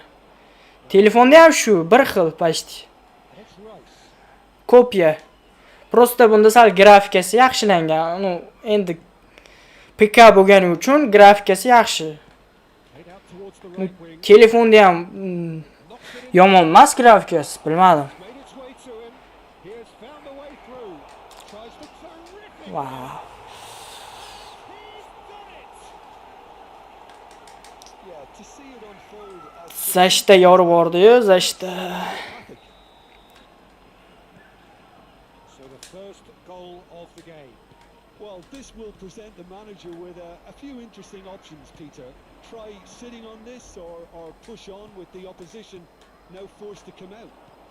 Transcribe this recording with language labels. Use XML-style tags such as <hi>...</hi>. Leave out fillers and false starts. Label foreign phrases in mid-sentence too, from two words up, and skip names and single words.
<uz>Telefonda ham shu, bir xil почти. Kopya. Prosta bunda sal grafikasi yaxshilangan. Endi PK bo'lgani uchun grafikasi yaxshi. Telefonda ham yomon emas grafikasi, bilmadim.</uz> <en>Wow. Yeah, to see it unfold as</en> <uz>Zashta yorib bordi-yu, Zashta.</uz> <en>emphatic. So the first goal of the game. Well, this will present the manager with a few interesting options, Peter. Try sitting on this or push on with the opposition now forced to come out.</en>